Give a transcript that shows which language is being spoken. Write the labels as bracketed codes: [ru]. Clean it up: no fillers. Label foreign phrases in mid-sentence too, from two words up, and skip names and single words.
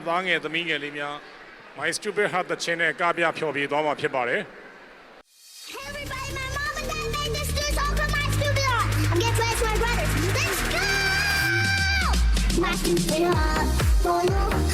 [my] သားငယ်သမီးငယ်လေးများ My Stupid Heart တခြင်းနဲ့ကပြဖျော်ဖြေသွားမှာဖြစ်ပါတယ် [en] Everybody, my mom and dad made this do song for my stupid heart. I'm getting friends with my brothers. Let's go! My stupid heart,